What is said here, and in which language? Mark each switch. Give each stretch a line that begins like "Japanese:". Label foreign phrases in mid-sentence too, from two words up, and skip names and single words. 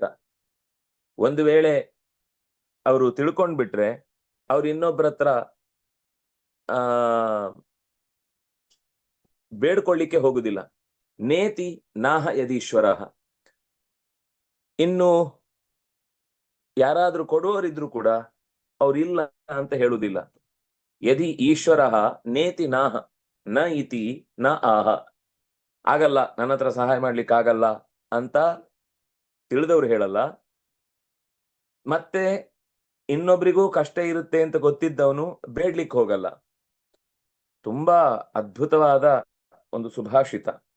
Kannada: ಒಂದು ವೇಳೆ ಅವರು ತಿಳ್ಕೊಂಡ್ಬಿಟ್ರೆ ಅವ್ರು ಇನ್ನೊಬ್ಬರ ಹತ್ರ ಬೇಡ್ಕೊಳ್ಳಿಕ್ಕೆ ಹೋಗುದಿಲ್ಲ.
Sanskrit: ನೇತಿ ನಾಹ ಯದೀಶ್ವರ.
Kannada: ಇನ್ನು ಯಾರಾದ್ರೂ ಕೊಡುವವರಿದ್ರು ಕೂಡ ಅವ್ರಿಲ್ಲ ಅಂತ ಹೇಳುವುದಿಲ್ಲ.
Sanskrit: ಯದಿ ಈಶ್ವರ ನೇತಿ ನಾಹ ನ ಇತಿ ನ ಆಹ.
Kannada: ಆಗಲ್ಲ, ನನ್ನ ಹತ್ರ ಸಹಾಯ ಮಾಡ್ಲಿಕ್ಕೆ ಆಗಲ್ಲ ಅಂತ ತಿಳಿದವ್ರು ಹೇಳಲ್ಲ. ಮತ್ತೆ ಇನ್ನೊಬ್ರಿಗೂ ಕಷ್ಟ ಇರುತ್ತೆ ಅಂತ ಗೊತ್ತಿದ್ದವನು ಬೇಡ್ಲಿಕ್ಕೆ ಹೋಗಲ್ಲ. ತುಂಬಾ ಅದ್ಭುತವಾದ ಒಂದು ಸುಭಾಷಿತ.